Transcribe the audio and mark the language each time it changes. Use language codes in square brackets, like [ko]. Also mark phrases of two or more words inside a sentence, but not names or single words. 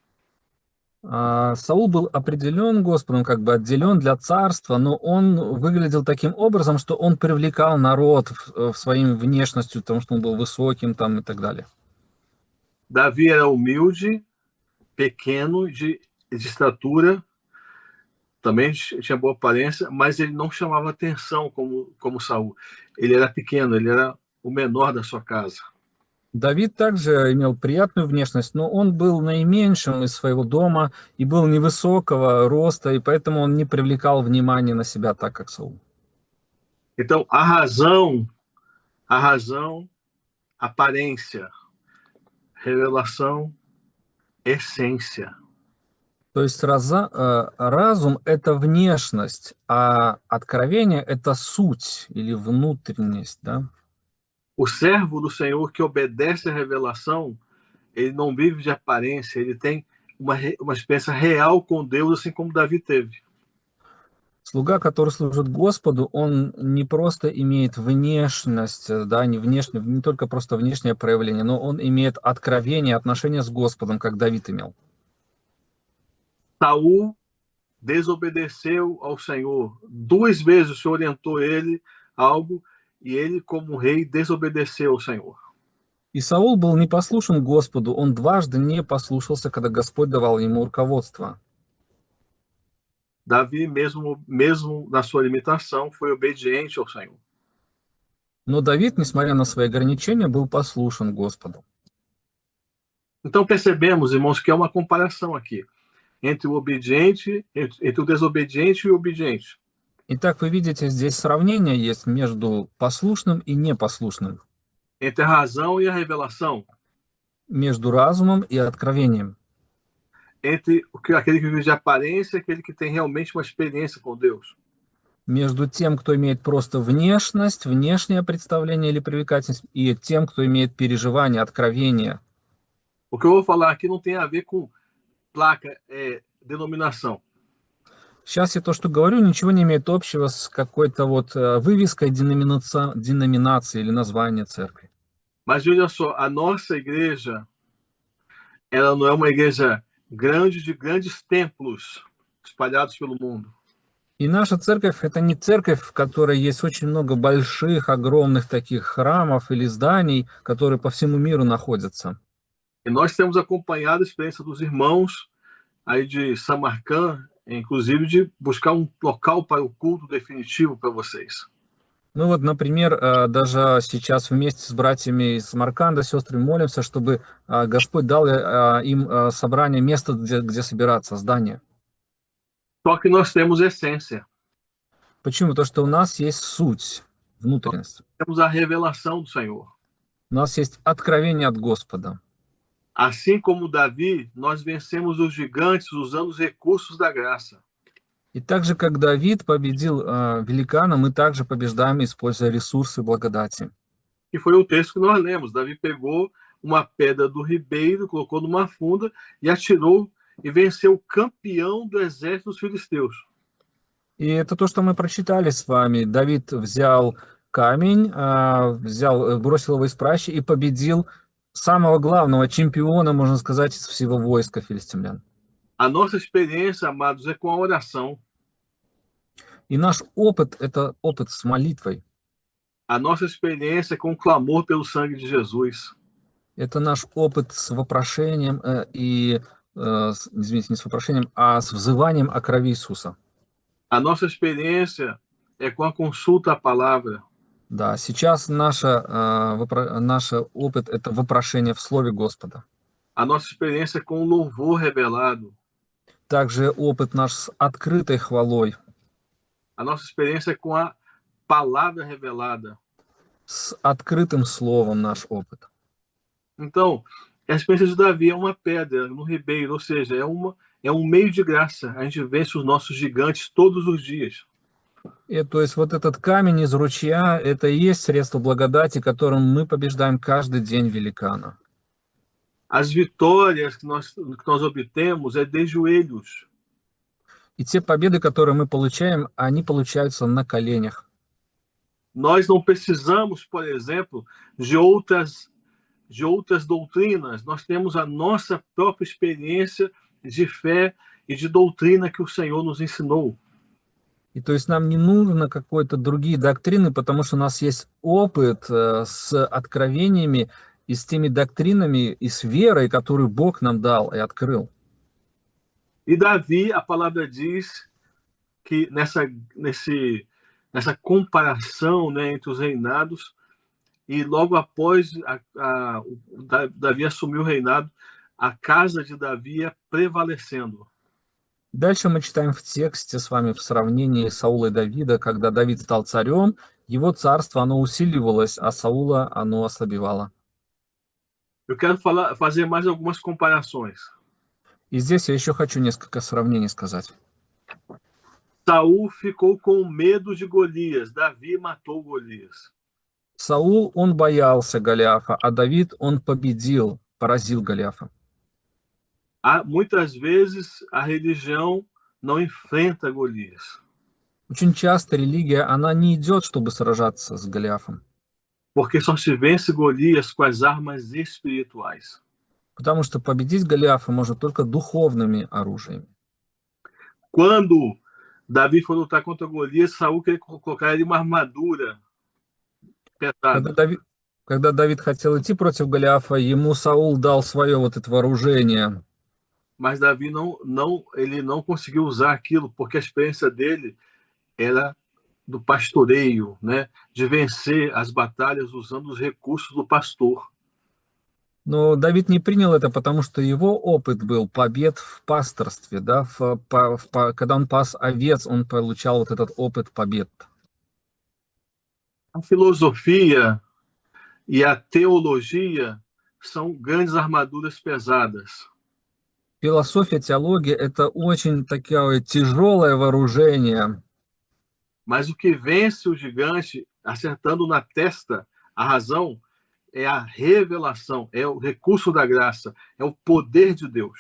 [ru] Саул был определен Господом, как бы отделен для царства, но он выглядел таким образом, что он привлекал народ в своей внешностью, потому что он был высоким там, и так далее. [pt] Davi era humilde, pequeno, de estatura, também tinha boa aparência, mas ele não chamava atenção como Saul. Ele era pequeno, ele era o menor da sua casa. [ru] Давид также имел приятную внешность, но он был наименьшим из своего дома и был невысокого роста, и поэтому он не привлекал внимания на себя так, как Саул. [pt] Então, a razão, aparência, revelação, essência. [ru] То есть разум — это внешность, а откровение — это суть или внутренность, да? [pt] O servo do Senhor que obedece à revelação, ele não vive de aparência, ele tem uma experiência real com Deus, assim como Davi teve. [ru] Слуга, который служит Господу, он не просто имеет внешность, да, не только просто внешнее проявление, но он имеет откровение, отношение с Господом, как Давид имел. [pt] Saul desobedeceu ao Senhor. 2 vezes o Senhor orientou ele algo, e ele, como rei, desobedeceu ao Senhor. [ru] И Саул был непослушен Господу, он дважды не послушался, когда Господь давал ему руководство. [pt] Davi, mesmo na sua limitação, foi obediente ao Senhor. [ru] Но Давид, несмотря на свои ограничения, был послушен Господу. [pt] Então percebemos, irmãos, que há uma comparação aqui entre o obediente, entre o desobediente e o obediente. [ru] Итак, вы видите, здесь сравнение есть между послушным и непослушным, [pt] Entre a razão e a revelação, [ru] между разумом и откровением, [pt] entre aquele que vive de aparência e aquele que tem realmente uma experiência com Deus. [ru] между тем, кто имеет просто внешность, внешнее представление или привлекательность, и тем, кто имеет переживание, откровение. [pt] O que eu vou falar aqui não tem a ver com placa, denominação. [ru] Сейчас я то, что говорю, ничего не имеет общего с какой-то вот вывеской деноминации или названия церкви. [pt] Mas veja só, a nossa igreja, ela não é uma igreja grande de grandes templos espalhados pelo mundo. [ru] И наша церковь — это не церковь, в которой есть очень много больших, огромных таких храмов или зданий, которые по всему миру находятся. [pt] E nós temos acompanhado a experiência dos irmãos aí de Samarcand, inclusive de buscar um local para o culto definitivo para vocês. [ru] Ну вот, например, даже сейчас вместе с братьями из Самарканда, сестрами молимся, чтобы Господь дал им собрание, место, где собираться, здание. [pt] Só que nós temos essência, [ru] Почему? Потому что у нас есть суть, внутренность. [pt] temos a revelação do Senhor. [ru] У нас есть откровение от Господа. [pt] Assim como Davi, nós vencemos os gigantes usando os recursos da graça. [ru] И так же, как Давид победил великана, мы также побеждаем, используя ресурсы благодати. [pt] E foi o texto que nós lemos. Davi pegou uma pedra do ribeiro, colocou numa funda e atirou e venceu o campeão do exército dos filisteus. [ru] И это то, что мы прочитали с вами. Давид взял камень, бросил его из пращи и победил самого главного чемпиона, можно сказать, из всего войска филистимлян. [pt] A nossa experiência, amados, é com a oração. [ru] И наш опыт — это опыт с молитвой. [pt] A nossa experiência é com o clamor pelo sangue de Jesus. [ru] Это наш опыт с вопрошением извините, не с вопрошением, а с взыванием о крови Иисуса. [pt] A nossa experiência é com a consulta à palavra. [ru] Да, сейчас наш опыт — это вопрошение в Слове Господа. [pt] A nossa experiência é com o louvor revelado. [ru] Также опыт наш с открытой хвалой. [pt] A nossa experiência é com a palavra revelada. [ru] С открытым словом наш опыт. [pt] Então, a experiência de Davi é uma pedra no ribeiro, ou seja, é um meio de graça. A gente vence os nossos gigantes todos os dias. [ru] И то есть вот этот камень из ручья — это и есть средство благодати, которым мы побеждаем каждый день великана. [pt] As vitórias que nós obtemos é de joelhos. [ru] И те победы, которые мы получаем, они получаются на коленях. [pt] Nós não precisamos, por exemplo, de outras doutrinas. Nós temos a nossa própria experiência de fé e de doutrina que o Senhor nos ensinou. [ru] И то есть нам не нужно какой-то другие доктрины, потому что у нас есть опыт с откровениями и с теми доктринами и с верой, которую Бог нам дал и открыл. [pt] E Davi, a palavra diz que nessa comparação, né, entre os reinados, e logo após Davi assumiu o reinado, a casa de Davi ia prevalecendo. [ru] Дальше мы читаем в тексте с вами в сравнении Саула и Давида, когда Давид стал царем, его царство, оно усиливалось, а Саула, оно ослабевало. [pt] Eu quero fazer mais algumas comparações. [ru] И здесь я еще хочу несколько сравнений сказать. [pt] Saul ficou com medo de Golias, Davi matou Golias. [ru] Саул, он боялся Голиафа, а Давид, он победил, поразил Голиафа. [pt] Muitas vezes a religião não enfrenta Golias. [ru] Очень часто религия, она не идет, чтобы сражаться с Голиафом. [pt] Porque só se vence Golias com as armas espirituais. [ru] Потому что победить Голиафа можно только духовными оружиями. [pt] Quando Davi foi lutar contra Golias, Saul queria colocar ele uma armadura pesada. [ru] Когда Давид хотел идти против Голиафа, ему Саул дал свое вот это вооружение. [pt] mas Davi ele não conseguiu usar aquilo porque a experiência dele era do pastoreio, né? De vencer as batalhas usando os recursos do pastor. [ru] Но Давид не принял это, потому что его опыт был побед в пасторстве, да, когда он пас овец, он получал вот этот опыт побед. [pt] A filosofia e a teologia são grandes armaduras pesadas. [ru] Философия, теология– это очень такое тяжелое вооружение. [pt] Mas o que vence o gigante, acertando na testa a razão, é a revelação, é o recurso da graça, é o poder de Deus.